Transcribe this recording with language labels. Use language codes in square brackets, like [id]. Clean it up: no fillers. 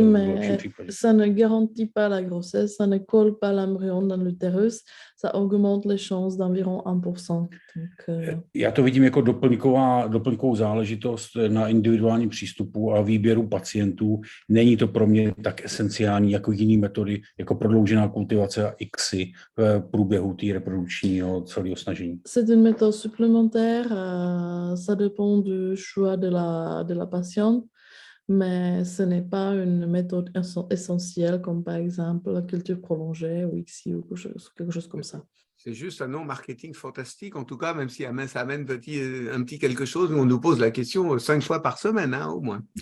[fr] Mais ça ne garantit pas la grossesse, ça ne colle pas l'embryon dans l'utérus, ça augmente les chances d'environ 1%. Donc, [cs] Já to vidím jako doplňkovou záležitost na individuálním přístupu a výběru pacientů. Není to pro mě tak esenciální jako jiné metody, jako prodloužená kultivace a ICSI v průběhu té reprodukčního celého snažení. [fr] C'est une méthode supplémentaire, ça dépend du choix de la patiente, mais ce n'est pas une méthode essentielle comme par exemple la culture prolongée ou ICSI ou quelque chose comme ça. C'est juste un nom marketing fantastique, en tout cas, même si ça amène un petit quelque chose, où on nous pose la question 5 fois par semaine, au moins.